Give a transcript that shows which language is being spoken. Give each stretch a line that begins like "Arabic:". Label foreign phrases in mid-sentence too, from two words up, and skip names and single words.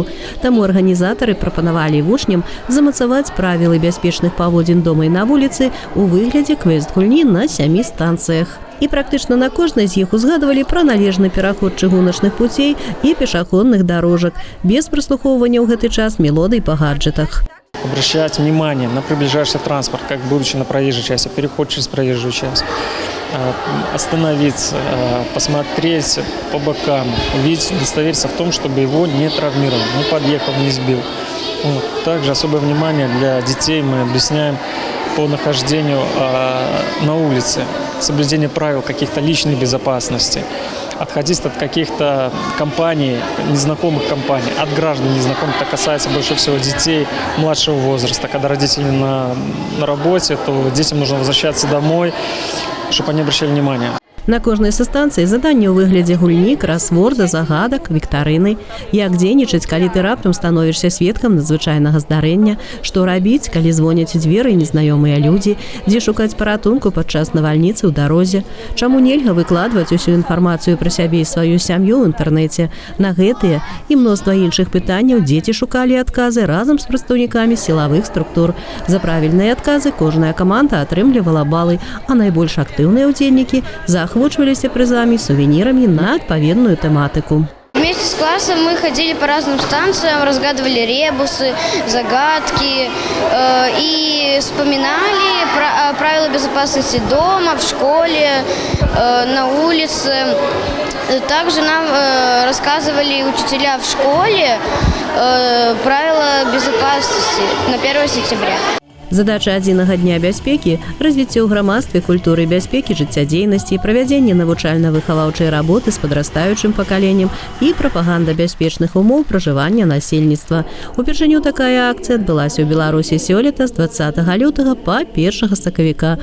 Belarusian: Таму арганізатары прапанавалі вучням замацаваць правілы бяспечных паводзін дома і на вуліцы у выглядзе квест-гульні на 7 станцыях. І практычна на кожнай з іх узгадывалі пра належны пераход чыгуначных путей і пешаходных дорожак, без прыслухоўвання ў гэты час мелодый па гаджетах.
Russian: Обращать внимание на приближающийся транспорт, как будучи на проезжей части, переход через проезжую часть. Остановиться, посмотреть по бокам, увидеть, удостовериться в том, чтобы его не травмировал, не подъехал, не сбил. Также особое внимание для детей мы объясняем по нахождению на улице, соблюдение правил каких-то личной безопасности, отходить от каких-то компаний, незнакомых компаний, от граждан незнакомых. Это касается больше всего детей младшего возраста. Когда родители на работе, то детям нужно возвращаться домой, чтобы они обращали внимание.
Belarusian: На кожнай са станцый заданне ў выглядзе гульні, красворда, загадак, віктарыны. Як дзейнічаць, калі ты раптам становішся сведкам надзвычайнага здарэння, што рабіць, калі звоняць у дзверы незнаёмыя людзі, дзе шукаць паратунку падчас навальніцы ў дарозе, чаму нельга выкладваць усю інфармацыю пра сябе і сваю сям'ю ў інтэрнэце. На гэтыя і мноства іншых пытанняў дзеці шукалі адказы разам з прадстаўнікамі сілавых структур. За правільныя адказы кожная каманда атрымлівала балы, а найбольш актыўныя ўдзельнікі заахвочваліся прызамі, сувенірами на адпаведную тэматыку.
Russian: Вместе с классом мы ходили по разным станциям, разгадывали ребусы, загадки и вспоминали правила безопасности дома, в школе, на улице. Также нам рассказывали учителя в школе правила безопасности на 1 сентября.
Belarusian: Задача адзінага дня бяспекі – развіццё ў грамадстве культуры бяспекі, жыццядзейнасці, правядзенне навучальна-выхаваўчай работы з падрастаючым пакаленнем і прапаганда бяспечных умоў пражывання насельніцтва. Упершыню такая акцыя адбылася ў Беларусі сёлета з 20 лютага па 1 сакавіка.